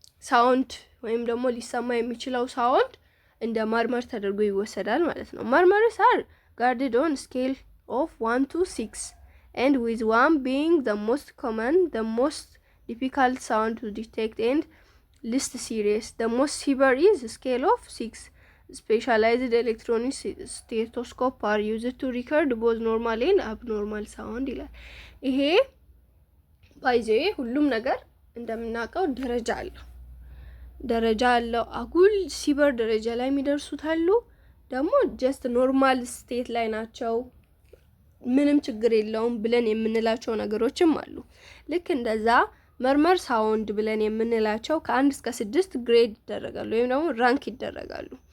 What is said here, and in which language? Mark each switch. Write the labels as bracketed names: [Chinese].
[Amharic] ሳውንድ ወይም ደግሞ ሊሰማ የሚችለው ሳውንድ እንደ መርመር ተደርጎ ይወሰዳል ማለት ነው። መርመርስ [English] are guarded on scale of 1 to 6 and with 1 being the most common, the most difficult sound to detect and least serious. The most severe is scale of 6. Specialized electronic stethoscope are used to record both normal and abnormal sound [Amharic] ይላል። ይሄ ባይዜ ሁሉም ነገር እንደምናውቀው ደረጃ አለው። አጉል ሲቨር ደረጃ ላይ የሚደርሱት አሉ፣ ደግሞ ጀስት ኖርማል ስቴት ላይ ናቸው ምንም ችግር የለውም ብለን የምንላቸው ነገሮችም አሉ። ልክ እንደዛ መርመር ሳውንድ ብለን የምንላቸው ከ1 እስከ 6 ግሬድ ይደረጋሉ ወይም ደግሞ ራንክ ይደረጋሉ።